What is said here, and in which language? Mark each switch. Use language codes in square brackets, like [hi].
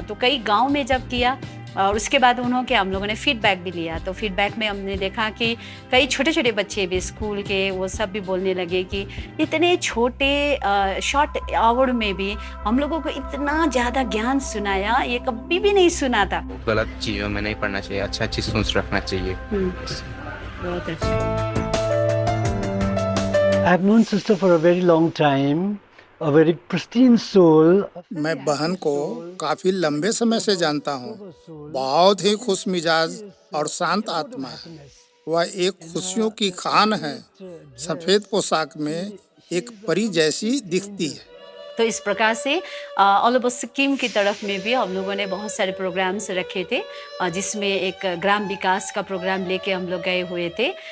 [hi] तो कई गांव में जब किया और उसके बाद उन्होंने हम लोगों ने फीडबैक भी लिया, तो फीडबैक में हमने देखा कि कई छोटे छोटे बच्चे भी स्कूल के वो सब भी बोलने लगे कि इतने छोटे शॉर्ट आवर में भी हम लोगों को इतना ज़्यादा ज्ञान सुनाया, ये कभी भी नहीं सुना था। गलत चीज़ों में नहीं पढ़ना चाहिए, अच्छा अच्छी सोच रखना चाहिए। बहुत अच्छा। [en] I've known sister for a very long time. A very pristine soul. [hi] मैं बहन को काफी लंबे समय से जानता हूँ। बहुत ही खुश मिजाज और शांत आत्मा है। वह एक खुशियों की खान है। सफेद पोशाक में एक परी जैसी दिखती है। तो इस प्रकार से [en] all over [hi] सिक्किम की तरफ में भी हम लोगों ने बहुत सारे प्रोग्राम्स रखे थे, जिसमें एक ग्राम विकास का प्रोग्राम लेके हम लोग गए हुए थे।